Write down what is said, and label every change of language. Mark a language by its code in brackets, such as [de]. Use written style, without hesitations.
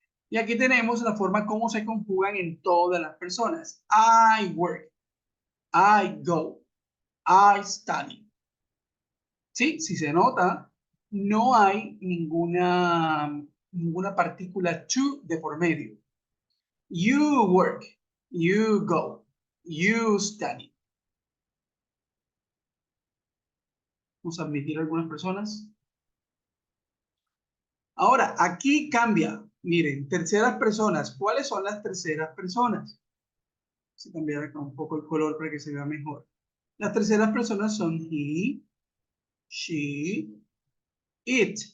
[es] Y aquí tenemos la forma como se conjugan en todas las personas. [en] I work, I go, I study. [es] Sí, si se nota, no hay ninguna partícula to de por medio. [en] You work, you go, you study. [es] Vamos a admitir algunas personas. Ahora, aquí cambia. Miren, terceras personas. ¿Cuáles son las terceras personas? Vamos a cambiar acá un poco el color para que se vea mejor. Las terceras personas son he, she, it.